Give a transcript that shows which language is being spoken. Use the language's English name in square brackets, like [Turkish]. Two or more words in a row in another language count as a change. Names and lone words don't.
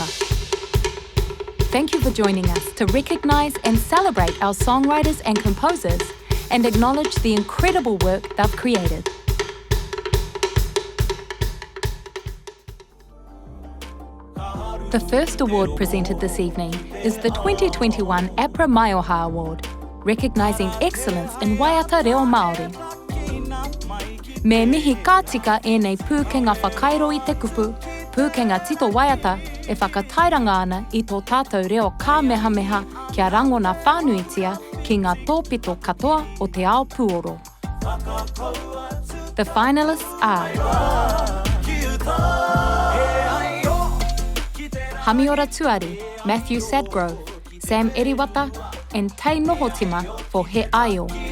[English] Thank you for joining us to recognise and celebrate our songwriters and composers and acknowledge the incredible work they've created. The first award presented this evening is the 2021 APRA Maioha Award, recognising excellence in [Māori] waiata reo Māori. Me mihi kātika e nei pūkenga whakairo I te kupu, pūkenga tito waiata e whakatairanga ana I tō tātou reo kāmehameha kia rangona whānuitia ki ngā tōpito katoa o te ao puoro. [English] The finalists are Hamiora Tuari, Matthew Sadgrove, Sam Eriwata and Tei Nohotima for He Aio.